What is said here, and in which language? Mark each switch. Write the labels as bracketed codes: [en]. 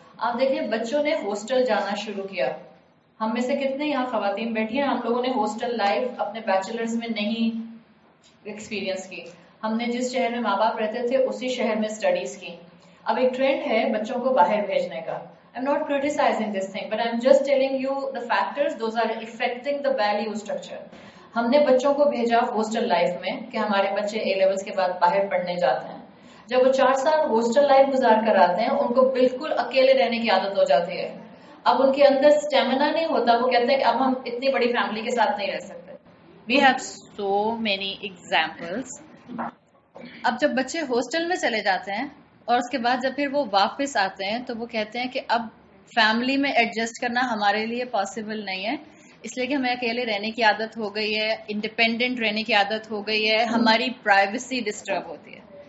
[ur] آپ دیکھیے بچوں نے ہاسٹل جانا شروع کیا. ہم میں سے کتنے یہاں خواتین بیٹھی ہیں، ہم لوگوں نے ہاسٹل لائف اپنے بیچلرز میں نہیں ایکسپیرینس کی. ہم نے جس شہر میں ماں باپ رہتے تھے اسی شہر میں اسٹڈیز کی. اب ایک ٹرینڈ ہے بچوں کو باہر بھیجنے کا. [en] I'm not criticizing this thing, but I'm just telling you the factors, those are affecting the value structure. [ur] ہم نے بچوں کو بھیجا ہاسٹل لائف میں کہ ہمارے بچے اے لیولز کے بعد باہر پڑھنے جاتے ہیں. جب وہ 4 سال ہاسٹل لائف گزار کر آتے ہیں ان کو بالکل اکیلے رہنے کی عادت ہو جاتی ہے. اب ان کے اندر اسٹیمنا نہیں ہوتا، وہ کہتے ہیں کہ اب ہم اتنی بڑی فیملی کے ساتھ نہیں رہ سکتے. [en] We have so many examples. [ur] اب جب بچے ہاسٹل میں چلے جاتے ہیں اور اس کے بعد جب پھر وہ واپس آتے ہیں تو وہ کہتے ہیں کہ اب فیملی میں ایڈجسٹ کرنا ہمارے لیے پاسبل نہیں ہے، اس لیے کہ ہمیں اکیلے رہنے کی عادت ہو گئی ہے، انڈیپینڈنٹ رہنے کی عادت ہو گئی ہے، ہماری پرائیویسی ڈسٹرب ہوتی ہے.